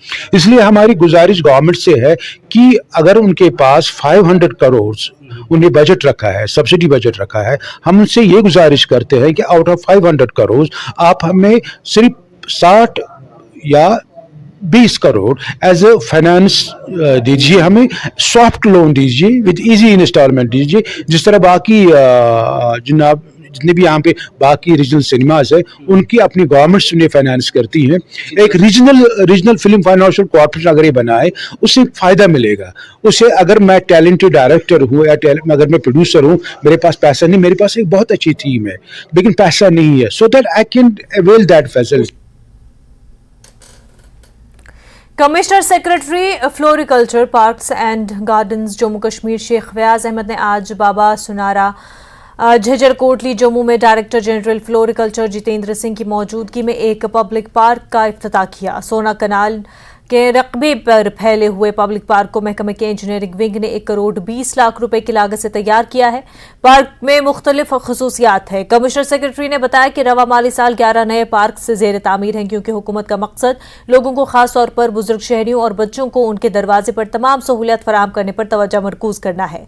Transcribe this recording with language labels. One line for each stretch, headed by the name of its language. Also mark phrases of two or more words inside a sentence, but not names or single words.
Urdu: اس لیے ہماری گزارش گورنمنٹ سے ہے کہ اگر ان کے پاس 500 کروڑ انہیں بجٹ رکھا ہے، سبسڈی بجٹ رکھا ہے، ہم ان سے یہ گزارش کرتے ہیں کہ
English: out of
Urdu: 500 کروڑ آپ ہمیں صرف 60 یا 20 کروڑ
English: as a finance
Urdu: دیجیے، ہمیں
English: soft loan
Urdu: دیجیے،
English: with easy installment
Urdu: دیجیے، جس طرح باقی جناب جتنے بھی یہاں پہ باقی
English: regional cinemas
Urdu: ہیں ان کی اپنی گورنمنٹ انہیں فائنانس کرتی ہیں۔ ایک
English: regional film financial corporation
Urdu: اگر یہ بنائے، اس سے فائدہ ملے گا۔ اسے اگر میں
English: talented director
Urdu: ہوں یا اگر میں پروڈیوسر ہوں، میرے پاس پیسہ نہیں، میرے پاس ایک بہت اچھی تھیم ہے لیکن پیسہ نہیں ہے،
English: so that I can avail that facility.
Urdu: کمشنر سیکرٹری فلوریکلچر، پارکس اینڈ گارڈنز جموں کشمیر شیخ فیاض احمد نے آج بابا سنارا جھجر کوٹلی جموں میں ڈائریکٹر جنرل فلوریکلچر جتیندر سنگھ کی موجودگی میں ایک
English: public park
Urdu: کا افتتاح کیا۔ سونا کنال کے رقبے پر پھیلے ہوئے
English: public park
Urdu: کو محکمہ کے انجینئرنگ ونگ نے 1 کروڑ 20 لاکھ روپے کی لاگت سے تیار کیا ہے۔ پارک میں مختلف خصوصیات ہیں۔ کمشنر سیکرٹری نے بتایا کہ رواں مالی سال 11 نئے پارک سے زیر تعمیر ہیں، کیونکہ حکومت کا مقصد لوگوں کو، خاص طور پر بزرگ شہریوں اور بچوں کو، ان کے دروازے پر تمام سہولیات فراہم کرنے پر توجہ مرکوز کرنا ہے۔